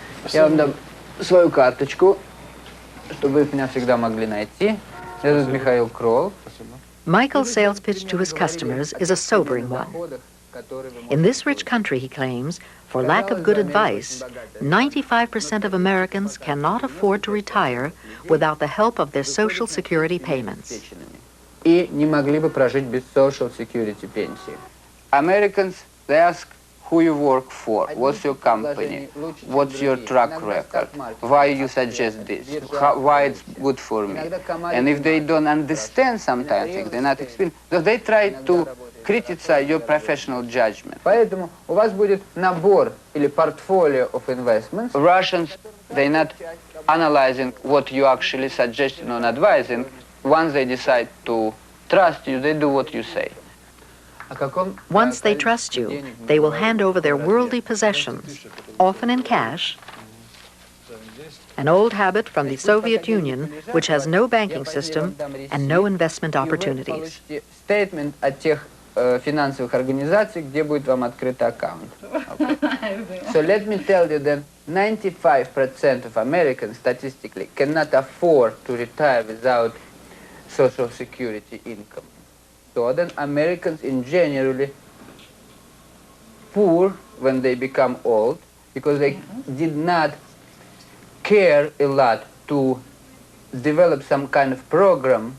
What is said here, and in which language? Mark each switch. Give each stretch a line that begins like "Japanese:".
Russian: Я вам дам свою карточку, чтобы вы меня всегда могли найти.
English: This is Mikhail Kroll. Michael's sales pitch to his customers is a sobering one. In this rich country, he claims, for lack of good advice, 95% of Americans cannot afford to retire without the help of their Social Security payments.
Russian: И не могли бы прожить без Social Security пенсии.
English: Americans, they ask who you work for, what's your company, what's your track record, why you suggest this, why it's good for me. And if they don't understand sometimes, if they're not experienced, they try to criticize your professional judgment.
Russian: Поэтому у вас будет набор или
English: portfolio of investments. Russians, they're not analyzing what you actually suggesting or advising. Once they decide to trust you, they do what you say. Once they trust you, they will hand over their worldly possessions, often in cash, an old habit from the Soviet Union, which has no banking system and no investment opportunities.
Russian: Statement от тех финансовых организаций, где будет вам открыт аккаунт.
English: So let me tell you that 95% of Americans statistically cannot afford to retire without Social Security income. So then Americans in generally poor when they become old because they did not care a lot to develop some kind of program.